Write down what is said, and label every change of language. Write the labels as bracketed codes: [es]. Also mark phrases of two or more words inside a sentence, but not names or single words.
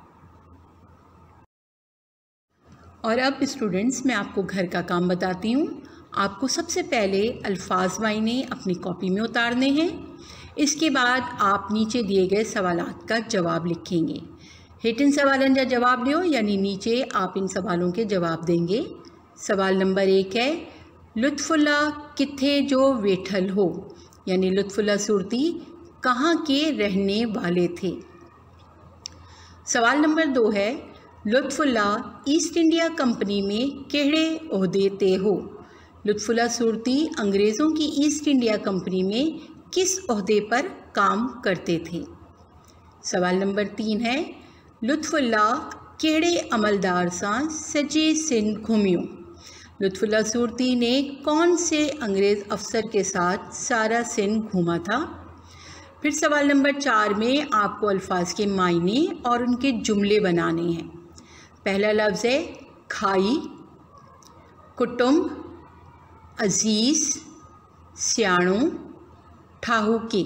[ur] اور اب اسٹوڈنٹس میں آپ کو گھر کا کام بتاتی ہوں. آپ کو سب سے پہلے الفاظ معانی اپنی کاپی میں اتارنے ہیں. اس کے بعد آپ نیچے دیے گئے سوالات کا جواب لکھیں گے. [sd] हेठिन सवालन जा जवाब दियो, [ur] یعنی نیچے آپ ان سوالوں کے جواب دیں گے. سوال نمبر 1 ہے, [sd] लुत्फुल्ला किथे जो वेठल हो, [ur] یعنی لطف اللہ سورتی کہاں کے رہنے والے تھے. سوال نمبر 2 ہے, [sd] लुत्फुल्ला ईस्ट इंडिया कंपनी में केड़े ओहदे ते हो। [ur] لطف اللہ سورتی انگریزوں کی ایسٹ انڈیا کمپنی میں کس عہدے پر کام کرتے تھے. سوال نمبر 3 ہے, [sd] लुत्फुल्ला केड़े अमलदार सां सजे सिंध घूमियो। [ur] لطف اللہ سورتی نے کون سے انگریز افسر کے ساتھ سارا سندھ گھوما تھا. پھر سوال نمبر 4 میں آپ کو الفاظ کے معانی اور ان کے جملے بنانے ہیں. پہلا لفظ ہے खाई, कुटुंब, अज़ीज़, सियाणो, ठाहूके।